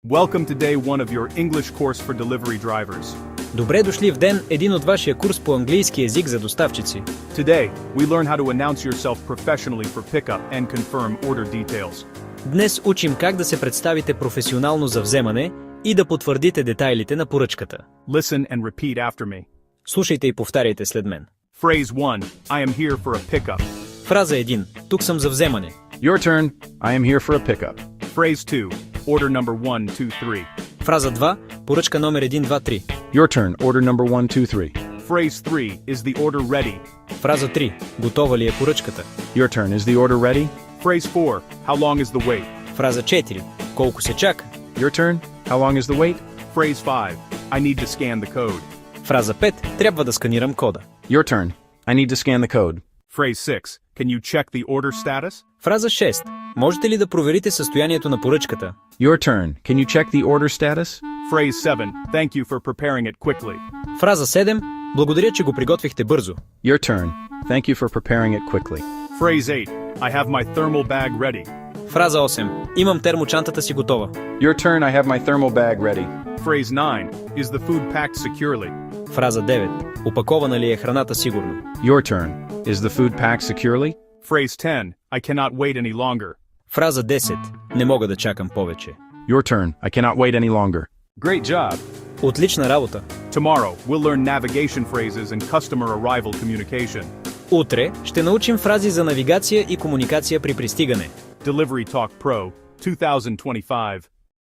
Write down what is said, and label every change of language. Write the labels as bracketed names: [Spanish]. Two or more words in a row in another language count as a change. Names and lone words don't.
[English] Welcome to day one of your English course for delivery drivers. [Bulgarian] Добре дошли в ден един от вашия курс по английски език за доставчици. [English] Today, we learn how to announce yourself professionally for pickup and confirm order details. [Bulgarian] Днес учим как да се представите професионално за вземане и да потвърдите детайлите на поръчката. [English] Listen and repeat after me. [Bulgarian] Слушайте и повтаряйте след мен. [English] Phrase 1, I am here for a pickup. [Bulgarian] Фраза 1. Тук съм за вземане. [English] Your turn. I am here for a pickup. Phrase 2, order number 1, 2, 3. [Bulgarian] Фраза 2. Поръчка номер 1, 2, 3. [English] Your turn. Order number 1, 2, 3. Phrase 3, is the order ready? [Bulgarian] Фраза 3. Готова ли е поръчката? [English] Your turn. Is the order ready? Phrase 4, how long is the wait? [Bulgarian] Фраза 4. Колко се чака? [English] Your turn. How long is the wait? Phrase 5, I need to scan the code. [Bulgarian] Фраза 5. Трябва да сканирам кода. [English] Your turn. I need to scan the code. Phrase 6, can you check the order status? [Bulgarian] Фраза 6. Можете ли да проверите състоянието на поръчката? [English] Your turn. Can you check the order status? Phrase 7, thank you for preparing it quickly. [Bulgarian] Фраза 7. Благодаря, че го приготвихте бързо. [English] Your turn. Thank you for preparing it quickly. Phrase 8, I have my thermal bag ready. [Bulgarian] Фраза 8. Имам термочантата си готова. [English] Your turn. I have my thermal bag ready. Phrase 9, is the food packed securely? [Bulgarian] Фраза 9. Опакована ли е храната сигурно? [English] Your turn. Is the food packed securely? Phrase 10, I cannot wait any longer. [Bulgarian] Фраза 10. Не мога да чакам повече. [English] Your turn. I cannot wait any longer. Great job! [Bulgarian] Отлична работа! [English] Tomorrow, we'll learn navigation phrases and customer arrival communication. [Bulgarian] Утре ще научим фрази за навигация и комуникация при пристигане. [English] Delivery Talk Pro 2025.